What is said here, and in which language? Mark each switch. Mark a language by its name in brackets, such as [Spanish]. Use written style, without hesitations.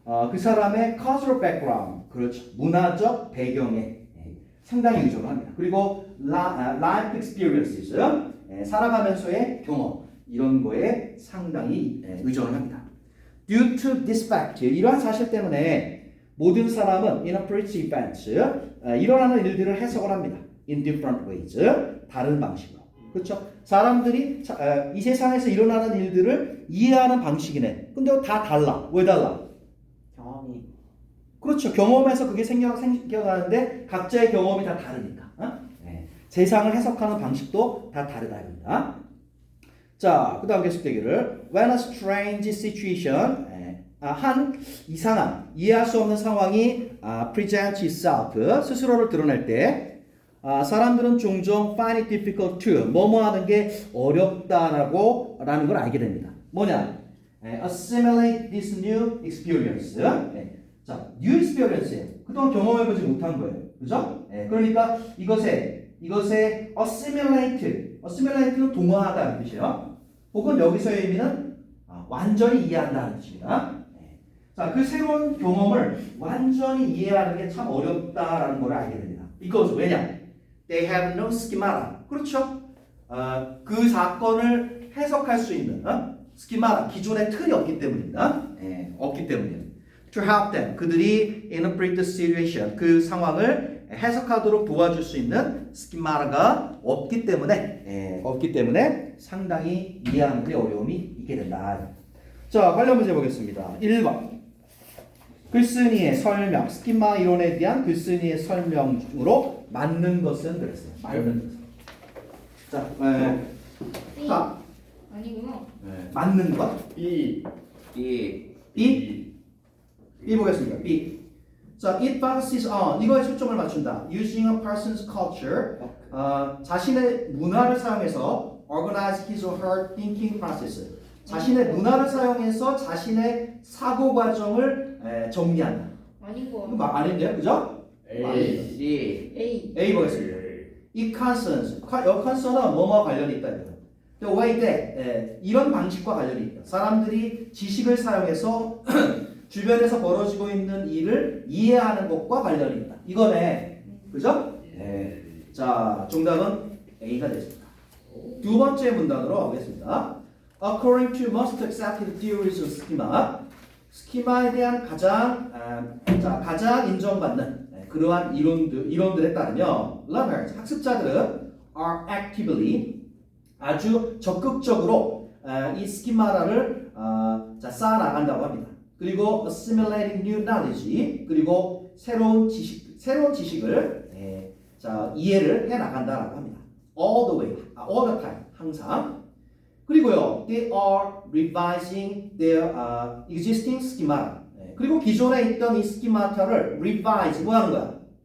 [Korean] 그 사람의 [English] cultural background, [Korean] 그렇죠. 문화적 배경에 상당히 의존합니다. 그리고 [English] life experiences, [Korean] 살아가면서의 경험, 이런 거에 상당히 의존을 합니다. [English] Due to this fact, [Korean] 이러한 사실 때문에 모든 사람은 [English] interprets events, [Korean] 일어나는 일들을 해석을 합니다. [English] In different ways, [Korean] 다른 방식으로. 그렇죠? 사람들이 이 세상에서 일어나는 일들을 이해하는 방식이네. 근데 다 달라. 왜 달라? 경험이. 그렇죠. 경험에서 그게 생겨나는데 각자의 경험이 다 다르니까. 세상을 해석하는 방식도 다 다르다 입니다. 자, 그 다음 계속되기를 [English] When a strange situation, [Korean] 한 이상한, 이해할 수 없는 상황이 [English] presents itself, [Korean] 스스로를 드러낼 때 사람들은 종종 [English] find it difficult to, [Korean] 뭐뭐 하는 게 어렵다라는 걸 알게 됩니다. 뭐냐? [English] assimilate this new experience. [Korean] 자, [English] new experience [Korean] 예요. 그동안 경험해보지 못한 거예요. 그죠? 그러니까 이것에 assimilate는 동화하다는 뜻이에요. 혹은 여기서의 의미는 완전히 이해한다는 뜻입니다. 자, 그 새로운 경험을 완전히 이해하는 게 참 어렵다라는 걸 알게 됩니다. [English] Because [Korean] 왜냐? [English] They have no schemata. [Korean] 그렇죠? 그 사건을 해석할 수 있는 스키마, 기존의 틀이 없기 때문입니다. 없기 때문이에요. [English] To help them. [Korean] 그들이 [English] interpret the situation. [Korean] 그 상황을 해석하도록 도와줄 수 있는 스키마가 없기 때문에 상당히 이해하는 데 어려움이 있게 된다. 자, 관련 문제 보겠습니다. 1번. 글쓴이의 설명, 스키마 이론에 대한 글쓴이의 설명으로 맞는 것은 그랬어요. 맞는 것. 자, B. 자, 아니구나. 맞는 것. B. B 보겠습니다. B. 자, [English] it focuses on [Korean] 이거에 초점을 맞춘다. [English] Using a person's culture, [Korean] 자신의 문화를 사용해서 [English] organize his or her thinking process. [Korean] 자신의 문화를 사용해서 자신의 사고 과정을 정리한다. 아닌 거. 이거 아닌데요, 그죠? A. C. A. A 보겠습니다. 이 concerns, 여 concern은 뭐뭐 관련이 있다. [English] The way that [Korean] 이런 방식과 관련이 있다. 사람들이 지식을 사용해서 주변에서 벌어지고 있는 일을 이해하는 것과 관련이 있다. 이거네, 그죠? 네. 자, 정답은 A가 되겠습니다. 두 번째 문단으로 가겠습니다. [English] According to most accepted theories of schema, [Korean] 스키마에 대한 가장 인정받는 그러한 이론들에 따르면 learners, 학습자들은 [English] are actively [Korean] 아주 적극적으로 이 스키마를 쌓아나간다고 합니다. 그리고 [English] assimilating new knowledge, [Korean] 그리고 새로운 지식을 이해를 해 나간다라고 합니다. [English] All the way, all the time, [Korean] 항상. 그리고요, [English] they are revising their existing schema. [Korean] 그리고 기존에 있던 이 스키마타를 revise, 뭐 하는 거야?